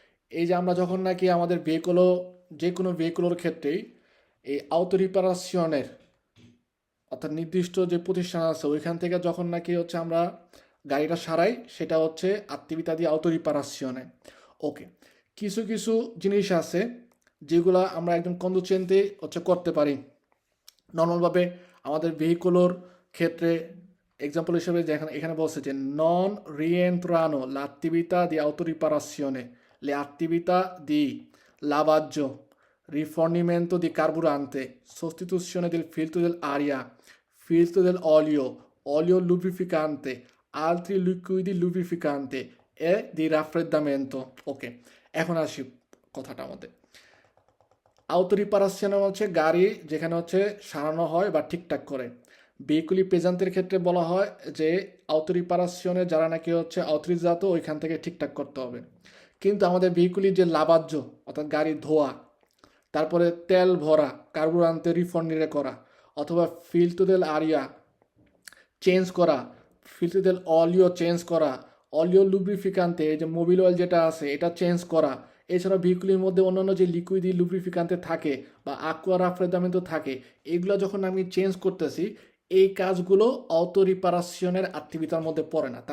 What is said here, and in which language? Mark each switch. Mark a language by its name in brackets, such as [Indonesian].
[Bangla] এই যে আমরা যখন নাকি আমাদের ভেহিকুলো, যে কোনো ভেহিকুলোর ক্ষেত্রেই এই আউটোরিপারেশনের অর্থাৎ নির্দিষ্ট যে প্রতিষ্ঠান আছে ওইখান থেকে যখন নাকি হচ্ছে আমরা গাড়িটা সারাই, সেটা হচ্ছে [Italian] attività di autoriparazione। [Bangla] ওকে, কিছু কিছু জিনিস আছে যেগুলো আমরা একজন কন্ডুচেন্টে হচ্ছে করতে পারি নর্মালভাবে আমাদের ভেহিকুলোর ক্ষেত্রে। এক্সাম্পল হিসেবে যেখানে এখানে বলছে যে [Italian] non rientrano l'attività di autoriparazione le attività di lavaggio, rifornimento di carburante, sostituzione del filtro dell'aria, filtro dell'olio, olio lubrificante, altri liquidi lubrificanti e di raffreddamento। [Bangla] ওকে, এখন আসি কথাটার মধ্যে। আউটোরিপারেশন হচ্ছে গাড়ি যেখানে হচ্ছে সারানো হয় বা ঠিকঠাক করে। ভেহিকুলি পেজান্তের ক্ষেত্রে বলা হয় যে আউটোরিপারেশনে যারা নাকি হচ্ছে অথরিজাত ওইখান থেকে ঠিকঠাক করতে হবে। কিন্তু আমাদের ভেহিকুলি যে লাভাজ্য অর্থাৎ গাড়ি ধোয়া, তারপরে তেল ভরা, কার্বুরান্তে রিফর্নিরে করা, অথবা ফিল্ট্রো দেল আরিয়া চেঞ্জ করা, ফিল্ট্রো দেল অলিও চেঞ্জ করা, অলিও লুব্রিফিকান্তে এই যে মোবিল অয়েল যেটা আছে এটা চেঞ্জ করা, এছাড়া ভেহিকুলের মধ্যে অন্যান্য যে লিকুইড লুব্রিফিকান্তে থাকে বা আকুয়া রাফ্রেদামেন্টও থাকে, এগুলো যখন আমি চেঞ্জ করতেছি এই কাজগুলো অটো রিপারেশনের অ্যাক্টিভিটির মধ্যে পড়ে না।